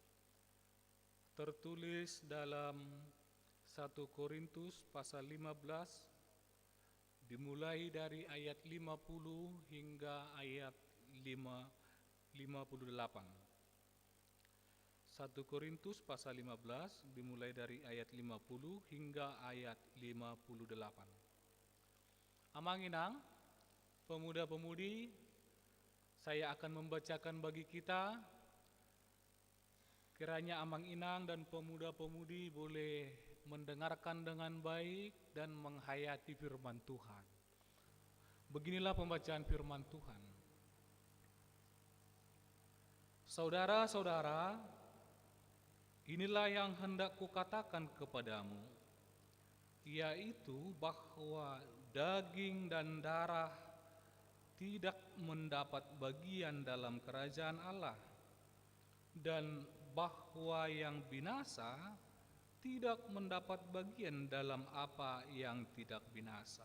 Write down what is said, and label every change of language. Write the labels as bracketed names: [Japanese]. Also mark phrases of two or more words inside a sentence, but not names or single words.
[Indonesian] tertulis dalam 1 Korintus pasal 15 dimulai dari ayat 50 hingga ayat 58. 1 Korintus pasal 15 dimulai dari ayat 50 hingga ayat 58. Amang-inang, pemuda-pemudi, saya akan membacakan bagi kita. Kiranya amang-inang dan pemuda-pemudi boleh mendengarkan dengan baik dan menghayati firman Tuhan. Beginilah pembacaan firman Tuhan. Saudara-saudara, inilah yang hendak kukatakan kepadamu, yaitu bahwa daging dan darah tidak mendapat bagian dalam kerajaan Allah, dan bahwa yang binasa tidak mendapat bagian dalam apa yang tidak binasa.